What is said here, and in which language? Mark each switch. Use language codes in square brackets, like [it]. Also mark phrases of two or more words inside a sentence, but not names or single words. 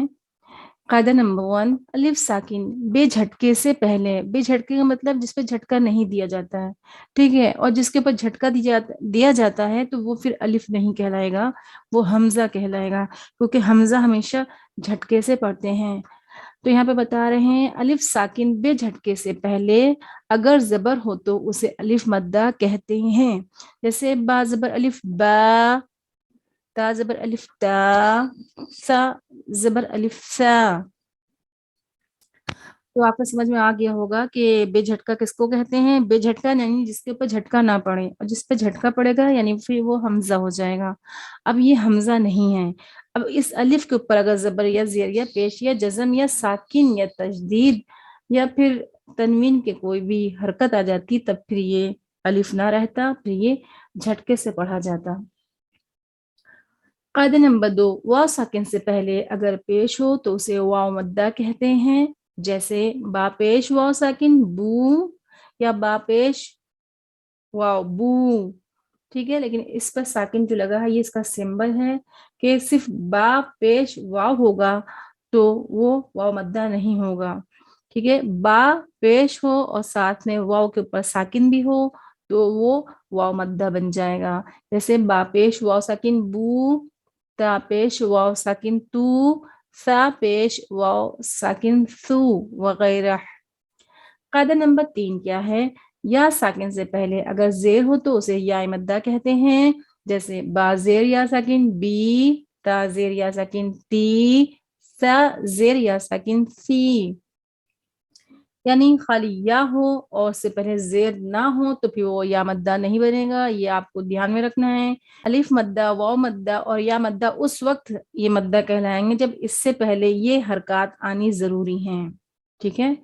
[ur] قاعدہ نمبر 1، الف ساکن بے جھٹکے سے پہلے، بے جھٹکے کا مطلب جس پہ جھٹکا نہیں دیا جاتا ہے، ٹھیک ہے، اور جس کے اوپر جھٹکا دیا جاتا ہے تو وہ پھر الف نہیں کہلائے گا، وہ حمزہ کہلائے گا، کیونکہ حمزہ ہمیشہ جھٹکے سے پڑھتے ہیں۔ تو یہاں پہ بتا رہے ہیں الف ساکن بے جھٹکے سے پہلے اگر زبر ہو تو اسے الف مدہ کہتے ہیں، جیسے با زبر الف با، تا زبر الف تا، سا زبر الف سا۔ تو آپ کو سمجھ میں آ گیا ہوگا کہ بے جھٹکا کس کو کہتے ہیں۔ بے جھٹکا یعنی جس کے اوپر جھٹکا نہ پڑے، اور جس پہ جھٹکا پڑے گا یعنی پھر وہ حمزہ ہو جائے گا۔ اب یہ حمزہ نہیں ہے، اب اس الف کے اوپر اگر زبر یا زیر یا پیش یا جزم یا ساکن یا تشدید یا پھر تنوین کے کوئی بھی حرکت آ جاتی تب پھر یہ الف نہ رہتا، پھر یہ جھٹکے سے پڑھا جاتا۔ قاعدہ نمبر 2، واو ساکن سے پہلے اگر پیش ہو تو اسے واو مدہ کہتے ہیں، جیسے با پیش واو ساکن بو، یا با پیش واو بو، ٹھیک ہے، لیکن اس پر ساکن جو لگا ہے یہ اس کا سمبل ہے کہ صرف با پیش واو ہوگا تو وہ واو مدہ نہیں ہوگا، ٹھیک ہے، با پیش ہو اور ساتھ میں واو کے اوپر ساکن بھی ہو تو وہ واو مدہ بن جائے گا، جیسے با پیش واو ساکن بو، تا پیش واو ساکن تو، سا پیش واو ساکن سو وغیرہ۔ قاعدہ نمبر 3 کیا ہے؟ یا ساکن سے پہلے اگر زیر ہو تو اسے یا مدہ کہتے ہیں، جیسے با زیر یا ساکن بی، تا زیر یا ساکن تی، سا زیر یا ساکن سی۔ یعنی خالی یا ہو اور اس سے پہلے زیر نہ ہو تو پھر وہ یا مدہ نہیں بنے گا، یہ آپ کو دھیان میں رکھنا ہے۔ الف مدہ، واو مدہ اور یا مدہ اس وقت یہ مدہ کہلائیں گے جب اس سے پہلے یہ حرکات آنی ضروری ہیں، ٹھیک ہے۔